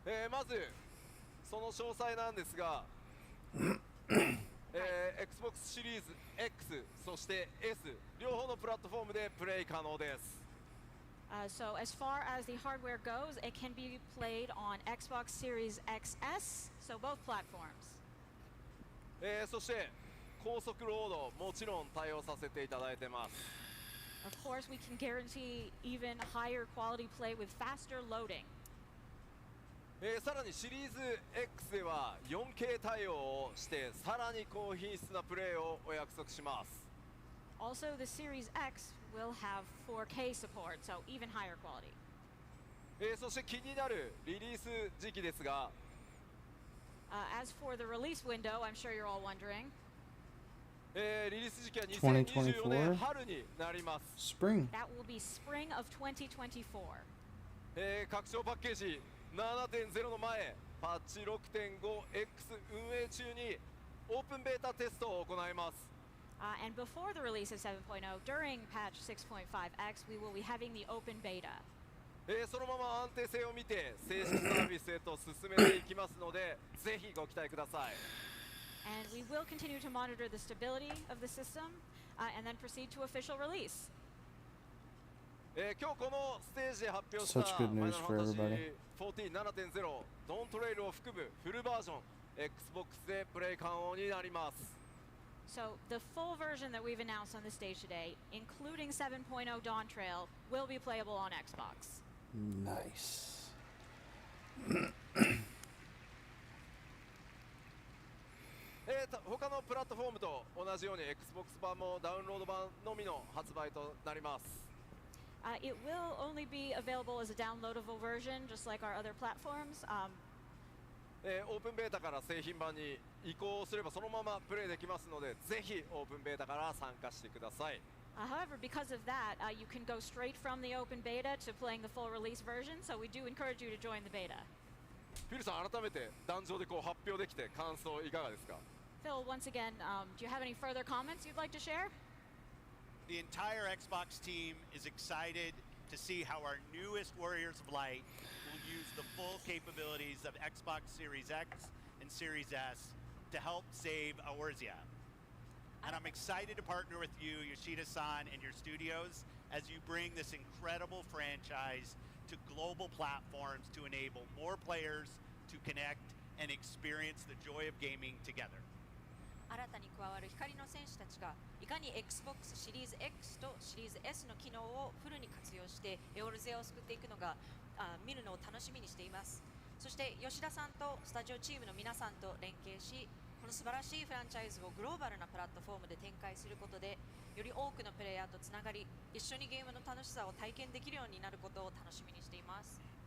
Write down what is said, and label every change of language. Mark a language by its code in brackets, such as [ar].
[ja] まずその詳細なんですがXbox シリーズ X そして S 両方のプラットフォームでプレイ可能です。 [en] So as far as the hardware goes, it can be played on Xbox Series XS, so both platforms. [ja] そして高速ロードもちろん対応させていただいてます。 [en] Of course, we can guarantee even higher quality play with faster loading. [ja] さらにシリーズ X では 4K 対応をしてさらに高品質なプレイをお約束します。 [en] Also, the Series X will have 4K support, so even higher quality. [ja] そして気になるリリース時期ですが、 [en] As for the release window, I'm sure you're all wondering. [ja] リリース時期は2024年 [en] 2024 [ja] 春になります。 [en] Spring. That will be spring of 2024. [ja] 拡張パッケージ 7.0 の前パッチ 6.5X 運営中にオープンベータテストを行います。 [en] And before the release of 7.0, during patch 6.5x, we will be having the open beta. [ja] そのまま安定性を見て正式サービスへと進めていきますのでぜひご期待ください。 [en] And we will continue to monitor the stability of the system and then proceed to official release. [ja] 今日このステージで発表した [en] Such good news Final for Fantasy everybody. [ja] 14 7.0 ドントレイルを含むフルバージョン Xbox でプレイ可能になります。 [en] So the full version that we've announced on the stage today, including 7.0 Dawn Trail, will be playable on Xbox. Nice. [ja] 他のプラットフォームと同じように Xbox 版もダウンロード版のみの発売となります。 [en] It will only be available as a downloadable version, just like our other platforms. [ja] オープンベータから製品版に移行すればそのままプレイできますのでぜひオープンベータから参加してください。 [en] However, because of that, you can go straight from the open beta to playing the full release version, so we do encourage you to join the beta. [ja] フィルさん改めて壇上でこう発表できて感想いかがですか？ [en] Phil, once again, do you have any further comments you'd like to share? The entire Xbox team is excited to see how our newest Warriors of Light will use the full capabilities of Xbox Series X and Series S to help save Eorzea. And I'm excited to partner with you, Yoshida-san, and your studios as you bring this incredible franchise to global platforms to enable more players to connect and experience the joy of gaming together. [ja] 新たに加わる光の戦士たちがいかに Xbox シリーズ X とシリーズ S の機能をフルに活用してエオルゼアを救っていくのが見るのを楽しみにしています。そして吉田さんとスタジオチームの皆さんと連携しこの素晴らしいフランチャイズをグローバルなプラットフォームで展開することでより多くのプレイヤーとつながり一緒にゲームの楽しさを体験できるようになることを楽しみにしています。